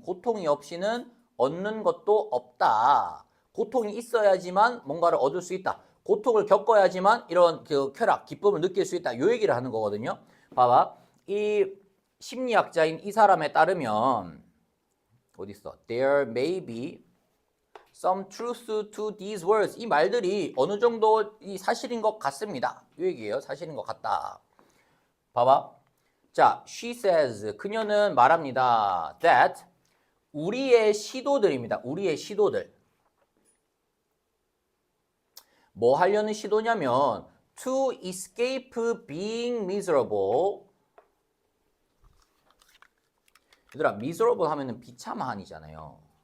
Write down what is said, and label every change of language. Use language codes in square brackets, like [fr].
[ko] 고통이 없이는 얻는 것도 없다. 고통이 있어야지만 뭔가를 얻을 수 있다. 고통을 겪어야지만 이런 그 쾌락, 기쁨을 느낄 수 있다. 요 얘기를 하는 거거든요. 봐봐. 이 심리학자인 이 사람에 따르면 어디 있어? [en] There may be some truth to these words. [ko] 이 말들이 어느 정도 이 사실인 것 같습니다. 이 얘기예요. 사실인 것 같다. 봐봐. 자, [en] she says. [ko] 그녀는 말합니다. That 우리의 시도들입니다. 우리의 시도들. 뭐 하려는 시도냐면 [en] to escape being miserable. [ko] 얘들아, miserable 하면은 비참한이잖아요.